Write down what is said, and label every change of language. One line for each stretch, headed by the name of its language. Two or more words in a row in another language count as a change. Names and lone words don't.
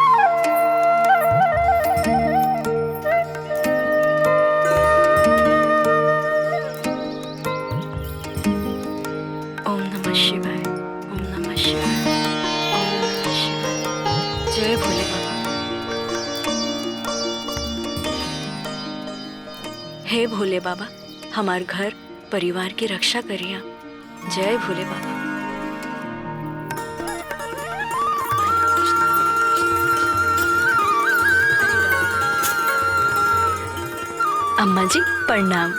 Sanskrit: ओम नमः शिवाय, ओम नमः शिवाय, ओम नमः शिवाय।
Bhojpuri: जय भोले बाबा। हे भोले बाबा, हमार घर परिवार की रक्षा करिए। जय भोले बाबा। अम्मा जी प्रणाम।